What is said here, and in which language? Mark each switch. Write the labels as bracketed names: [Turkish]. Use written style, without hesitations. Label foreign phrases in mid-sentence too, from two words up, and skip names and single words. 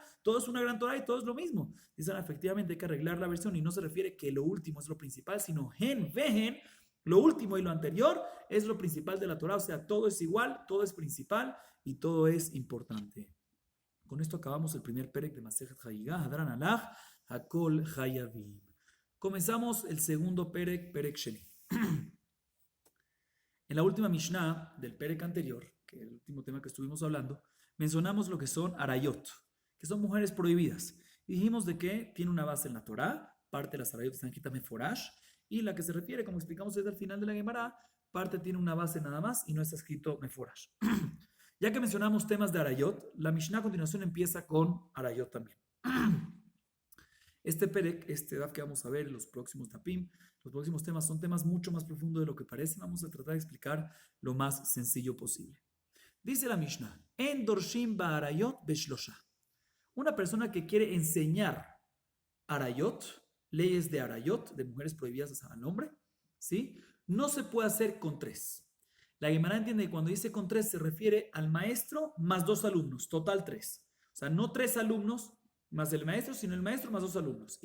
[Spanish] Todo es una gran Torá y todo es lo mismo. Dicen, efectivamente hay que arreglar la versión y no se refiere que lo último es lo principal, sino vehen, lo último y lo anterior es lo principal de la Torá. O sea, todo es igual, todo es principal y todo es importante. Con esto acabamos el primer perek de Masejet Hayigah, [Aramaic] הדרן עלך, [Spanish] Hakol Hayavim. Comenzamos el segundo perek, [Hebrew] פרק שני. [Spanish] En la última Mishnah del perek anterior, que es el último tema que estuvimos hablando, mencionamos lo que son arayot, que son mujeres prohibidas. Y dijimos de que tiene una base en la Torá, parte de las arayot están escritas meforash, y la que se refiere, como explicamos desde el final de la Gemara, parte tiene una base nada más y no está escrito meforash. Ya que mencionamos temas de arayot, la Mishnah a continuación empieza con arayot también. Este perek, este daf que vamos a ver en los próximos dapim, los próximos temas son temas mucho más profundos de lo que parecen. Vamos a tratar de explicar lo más sencillo posible. Dice la Mishnah, [Hebrew] אין דורשים בעריות בשלשה. [Spanish] Una persona que quiere enseñar arayot, leyes de arayot, de mujeres prohibidas al hombre, ¿sí? No se puede hacer con tres. La Gemara entiende que cuando dice con tres se refiere al maestro más dos alumnos, total tres. O sea, no tres alumnos más el maestro, sino el maestro más dos alumnos.